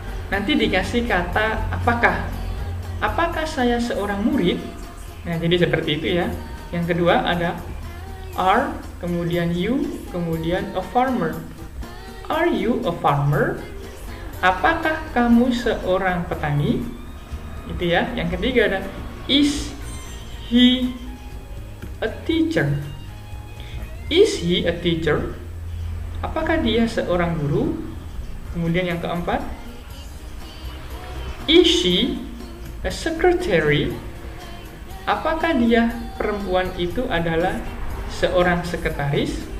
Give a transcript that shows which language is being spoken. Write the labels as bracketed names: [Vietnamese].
[Indonesian] Nanti dikasih kata apakah. Apakah saya seorang murid? Nah, jadi seperti itu ya. Yang kedua ada are, kemudian you, kemudian [English] a farmer. Are you a farmer? [Indonesian] Apakah kamu seorang petani? Itu ya. Yang ketiga ada [English] is he a teacher? Is he a teacher? [Indonesian] Apakah dia seorang guru? Kemudian yang keempat, [English] is she a secretary? [Indonesian] Apakah dia, perempuan itu adalah seorang sekretaris?